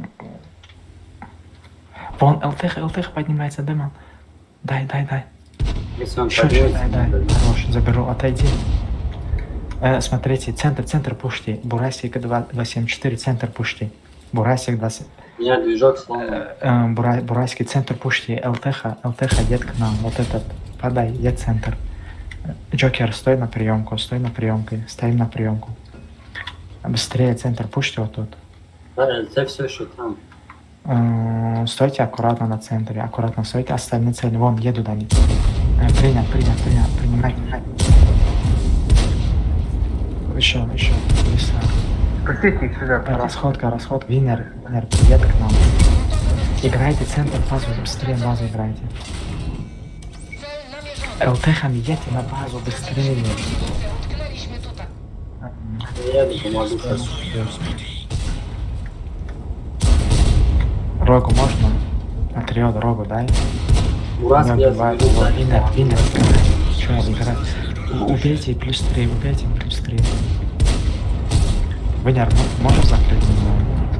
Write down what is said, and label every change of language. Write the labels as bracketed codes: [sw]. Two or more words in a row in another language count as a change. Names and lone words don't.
[ru] Вон, ЛТХ поднимается, демон. Дай. Если он Еще, поднимется, дай, то- хорош, заберу, отойди. Смотрите, центр пушти. Бурасик 274, центр пушти. Бурасик 20. У меня движок сломан. Бурасик, центр пушти. ЛТХ, едет к нам. Вот этот. Подай, едет центр. Джокер, стой на приемку, стой на приемке. Стоим на приемку. Быстрее, центр пушти вот тут. Да, это все еще там. Стойте аккуратно на центре, аккуратно стойте, остальные цели. Вон, едут они. Принять, принимай. Еще, лиса. Пустите их сюда. Расходка, Винер, привет к нам. Играйте центр, базу, быстрее базу играйте. [pl] Cel namierzony. [ru] ЛТХами едьте на базу, быстрее. [pl] Utknęliśmy tutaj. [ru] Я не помогу сейчас. Рогу можно? Патриот, рогу дай. Ураз Не я убивай заберу его. за Винер, что играть? Убейте плюс 3, убейте плюс 3. Винер, можешь закрыть меня?